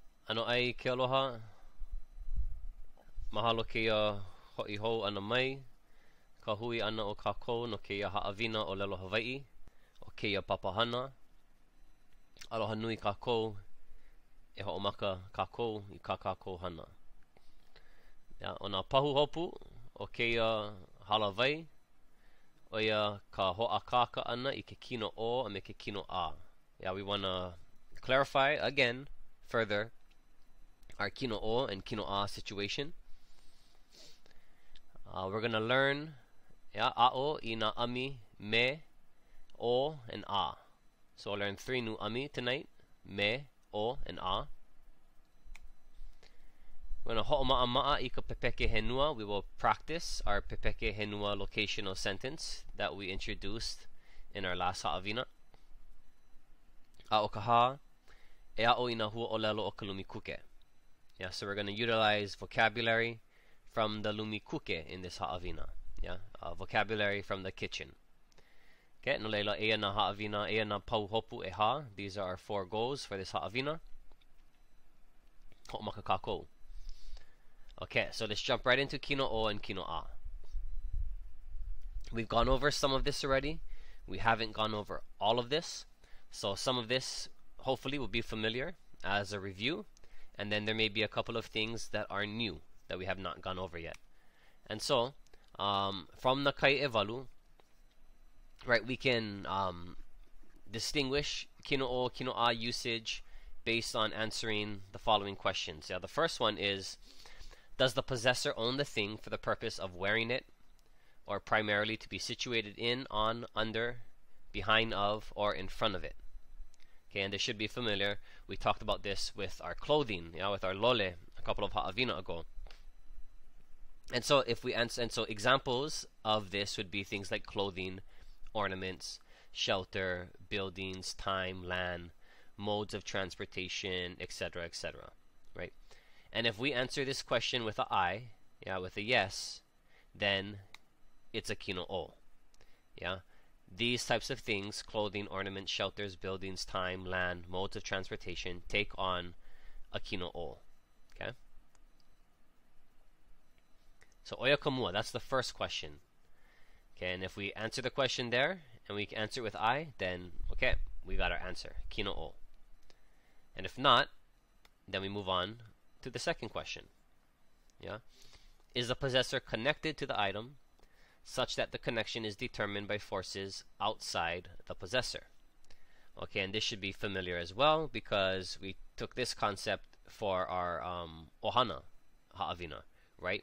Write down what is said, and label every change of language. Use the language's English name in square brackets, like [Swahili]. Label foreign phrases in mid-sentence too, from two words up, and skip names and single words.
[Hawaiian] Ano ai ke aloha. Mahalo ke ho'i hou ana mai. Ka hui ana o kākou no ke Haʻawina ʻŌlelo Hawaiʻi. O ke papahana. Aloha nui kākou. E ho'omaka kākou I ka kākou hana. Ya, o nā pahu hopu o ke halawai. O ia ka ho'akaka ana I ke kino o a me ke kino a. [English] Yeah, we want to clarify again further our [Hawaiian] kino o [English] and [Hawaiian] kino a [English] situation. We're going to learn [Hawaiian] a'o, ina, ʻami, me, o, [English] and a. So I'll learn 3 new ʻami tonight. Me, o, and a. We're going to [Hawaiian] ho'oma'ama'a I ka Pepeke Henua. [English] We will practice our [Hawaiian] Pepeke Henua [English] locational sentence that we introduced in our last Haʻawina. [Hawaiian] A'o kaha, e a'o ina hua ʻŌlelo o ka lumi kuke. [English] Yeah, so we're going to utilize vocabulary from the [Hawaiian] lumi kuke [English] in this Haʻawina. Yeah, vocabulary from the kitchen. [Hawaiian] Okay, no leila ea na Haʻawina, ea na pauhopu ʻeha. [English] These are our 4 goals for this Haʻawina. [Hawaiian] Ho'omaka kākou. [English] Okay, so let's jump right into [Hawaiian] kino o [English] and [Hawaiian] kino a. [English] We've gone over some of this already. We haven't gone over all of this. So some of this hopefully will be familiar as a review. And then there may be a couple of things that are new that we have not gone over yet. And so, from the [Hawaiian] kai evalu, [English] right, we can distinguish [Hawaiian] kino o, kino a [English] usage based on answering the following questions. Yeah, the first one is, does the possessor own the thing for the purpose of wearing it, or primarily to be situated in, on, under, behind of, or in front of it? Okay, and this should be familiar. We talked about this with our clothing, with our lole a couple of Haʻawina ago. And so if we answer, and so examples of this would be things like clothing, ornaments, shelter, buildings, time, land, modes of transportation, etc., etc. Right? And if we answer this question with a I, with a yes, then it's a [Hawaiian] kino o. [English] Yeah. These types of things, clothing, ornaments, shelters, buildings, time, land, modes of transportation, take on a [Hawaiian] kino o. Okay? So oia kamua, [English] that's the first question. Okay, and if we answer the question there, and we answer it with I, then okay, we got our answer, [Hawaiian] kino o. [English] And if not, then we move on to the second question. Yeah? Is the possessor connected to the item such that the connection is determined by forces outside the possessor? Okay, and this should be familiar as well because we took this concept for our [Hawaiian] ohana Haʻawina, [English] right?